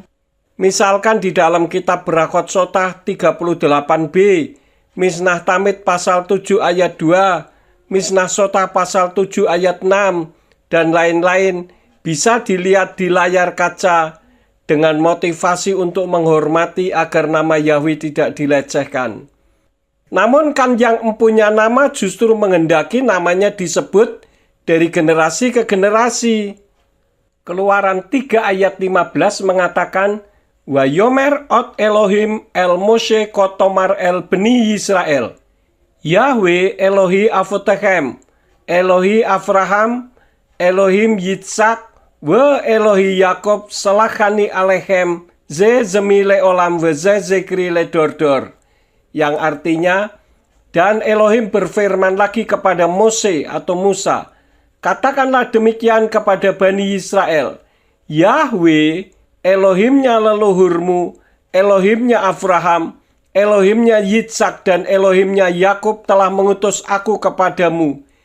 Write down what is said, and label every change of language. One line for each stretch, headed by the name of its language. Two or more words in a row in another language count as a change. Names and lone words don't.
Indonesian: Misalkan di dalam kitab Berachot Sotah 38b, Mishnah Tamid pasal 7 ayat 2, Mishnah Sotah pasal 7 ayat 6, dan lain-lain bisa dilihat di layar kaca dengan motivasi untuk menghormati agar nama Yahweh tidak dilecehkan. Namun kan yang empunya nama justru menghendaki namanya disebut dari generasi ke generasi. Keluaran 3 ayat 15 mengatakan,
Hebrew: ויאמר עוד אלהים אל משה כה תאמר אל בני ישראל. יהוה אלהי אבתיכם אלהי אברהם אלהים יצחק, ו אלהי יעקב שלחני אליכם זה שמי לעלם ו זה זכרי ל דר דר.
Indonesian: Yang artinya, dan Elohim berfirman lagi kepada Mose atau Musa, katakanlah demikian kepada Bani Israel, Yahweh, Elohimnya leluhurmu, Elohimnya Abraham, Elohimnya Yitzhak, dan Elohimnya Yakub telah mengutus aku kepadamu.